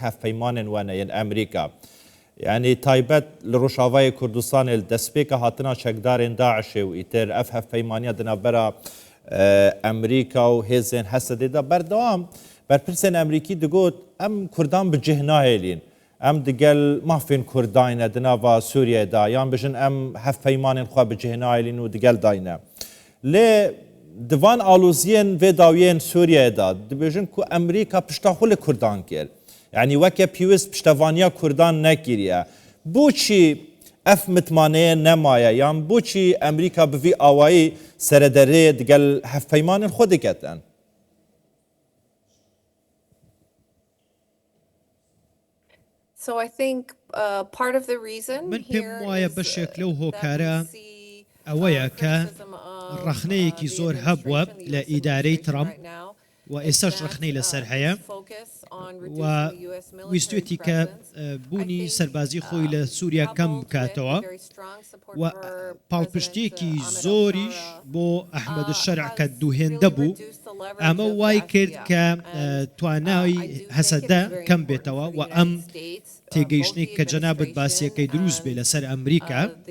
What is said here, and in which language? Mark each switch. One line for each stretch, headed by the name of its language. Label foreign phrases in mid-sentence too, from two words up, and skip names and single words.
Kurdish: هەفپەیمانن وانە یەن ئەمریکا یعنی تایبەت لە ڕۆژاوای کوردستانی دەستپێکە هاتنە چەکدارێن داعشێ و ئیتر ئەف هەفپەیمانیە دنابەرە ئەمریکا و هێزێن هەسەدێدا بەردەوام بەرپرسێن ئەمریکی دەگوت ئەم کوردان بجێه ناهێلین ئەم دگەل مافین کورداینە دناوا سووریەدا یان بژن ئەم هەفپەیمانên خوا بجێه ناهێلین و دگەل داینە لێ divan aloziyên vê dawiyên Sûriyeyê da dibêjin ku Emerîka piştaxwe li Kurdan kir. Yani weke pîwîst piştevaniya Kurdan nekiriye. Boçî ev mitmaneyê nemaye yan boçî Emerîka bi vî awayî serederê digel hevpeymanên xwe diketin.
English: So I think part of the reason
Central Kurdish: من پێم وایە بەشێک لەو هۆکارە ئەوەیە کە ڕەخنەیەکی زۆر هەبووە لە ئیدارەی ترامپ و ئێستاش ڕەخنەی لەسەر هەیە و ویستێتی کە بوونی سەربازی خۆی لە سووریا کەم بکاتەوە و پاڵپشتێکی زۆریش بۆ ئەحمەد الشەرع کە دووهێندە بوو ئەمە وای کرد کە توانای هەسەدە کەم بێتەوە و ئەم تێگەیشتنی کە جەنابەت باسیەکەی دروست بێ لەسەر ئەمریکا